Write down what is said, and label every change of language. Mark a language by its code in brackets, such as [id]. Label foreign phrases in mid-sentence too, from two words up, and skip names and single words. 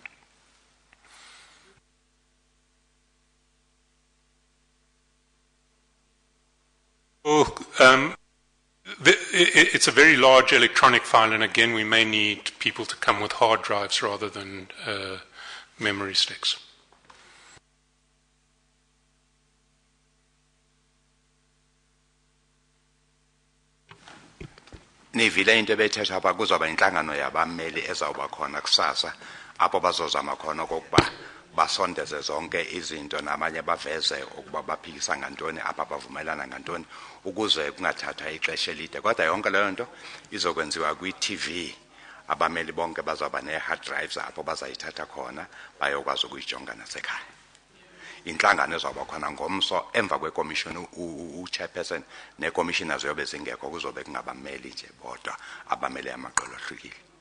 [en] Well, it's a very large electronic file, and again, we may need people to come with hard drives rather than memory sticks. [xh] Nivile into ebethetha apha kuzoba inhlangano yabameli ezawuba khona kusasa apho bazozama khona okokuba basondeze zonke izinto namanye baveze ukuba baphikisa ngantoni apha bavumelana ngantoni ukuze kungathatha ixesha elide. Kodwa yonke leyo nto izokwenziwa kwi-TV. Abameli bonke bazawuba ne-hard drives apho bazayithatha khona bayokwazi ukuyijonga nasekhaya. Inhlangano ezawuba khona ngomso emva kwekomishoni, u-chairperson nekomishina ziyobe zingekho, kuzobe kungabameli nje bodwa abameli amaqolo ahlukile.